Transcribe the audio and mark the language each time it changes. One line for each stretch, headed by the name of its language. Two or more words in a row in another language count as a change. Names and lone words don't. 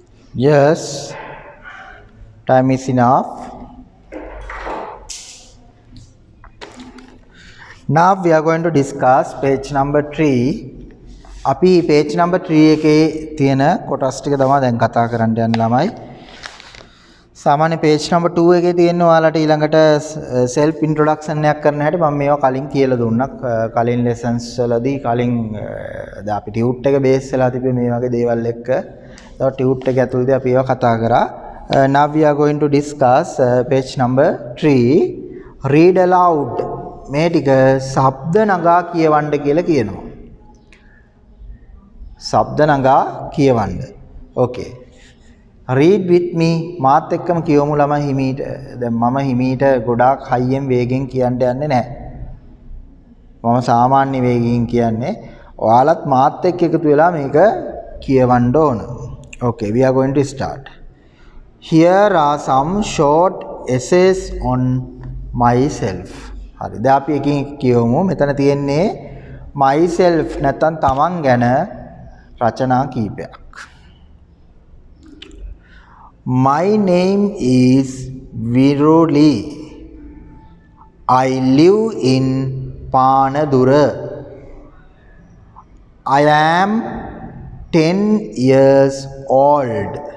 English: Yes, time is enough. Now we are going to discuss page number 3.
Sinhala: අපි
English: page number 3
Sinhala: එකේ තියෙන කොටස් ටික තමයි දැන් කතා කරන්න යන ළමයි. සාමාන්‍ය
English: page number 2
Sinhala: එකේ තියෙන ඔයාලට ඊළඟට
English: self introduction
Sinhala: එකක් කරන්න හැටි මම මේවා කලින් කියලා දුන්නා. කලින් lessons වලදී කලින් දැන් අපි tute එක base වෙලා තිබ්බේ මේ වගේ දේවල් එක්ක. ඒවා tute එක ඇතුළතදී අපි ඒවා කතා කරා.
English: Now we are going to discuss page number 3. Read aloud.
Sinhala: මේ ටික ශබ්ද නගා කියවන්න කියලා කියනවා. ශබ්ද නගා කියවන්න.
English: Okay. Read with me.
Sinhala: මාත් එක්කම කියවමු ළමයි හිමීට. දැන් මම හිමීට ගොඩාක් හයියෙන් වේගෙන් කියන්න යන්නේ නැහැ. මම සාමාන්‍ය වේගයෙන් කියන්නේ. ඔයාලත් මාත් එක්ක එකතු වෙලා මේක කියවන්න ඕන.
English: Okay, we are going to start. Here are some short essays on myself.
Sinhala: හරි. දැන් අපි එකකින් කියවමු. මෙතන තියෙන්නේ myself නැත්නම් තමන් ගැන රචනා කීපයක්.
English: My name is Viruli. I live in Panadura. I am 10 years old.